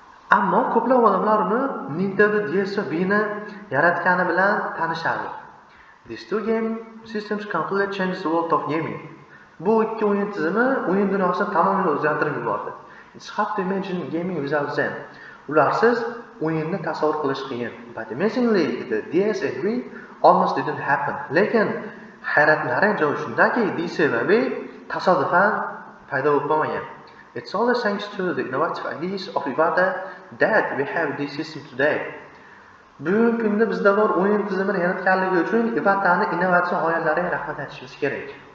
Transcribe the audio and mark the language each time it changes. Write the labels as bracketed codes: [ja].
[uz] Ammo ko'plab odamlar uni Nintendo DS va Wii ni yaratgani bilan tanishadi. [en] These two game systems completely changed the world of gaming. [uz] Bu ikki o'yin tizimi o'yin dunyosini tamomila o'zgartirib yubordi. [en] It's hard to imagine gaming without them. [uz] Ularsiz o'yinni tasavvur qilish qiyin. [en] But amazingly, the DS and Wii almost didn't happen. [uz] Lekin hayratlanarli joyi shundaki, DS va Wii tasodifan paydo bo'lib qolmagan. [en] It's all thanks to the innovative ideas of Iwata that we have this system today. [uz] Bugungi kunda bizda bor o'yin tizimini yaratganligi uchun Iwatani innovatsion g'oyalariga rahmat aytishimiz kerak.